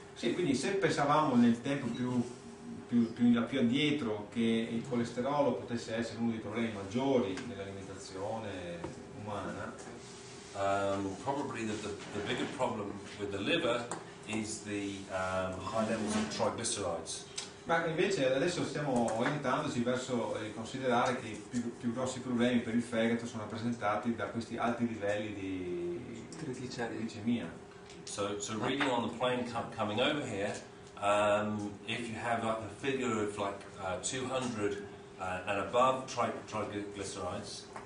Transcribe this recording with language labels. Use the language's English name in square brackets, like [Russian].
[Italian] Sì, quindi se pensavamo nel tempo più addietro che il colesterolo potesse essere uno dei problemi maggiori nell'alimentazione umana, [English] probably the bigger problem with the liver is the high levels of triglycerides. [Italian] ma invece adesso stiamo orientandoci verso il considerare che i più grossi problemi per il fegato sono rappresentati da questi alti livelli di glicemia. [English] So reading on the plane coming over here, if you have like a figure of like 200 and above triglycerides,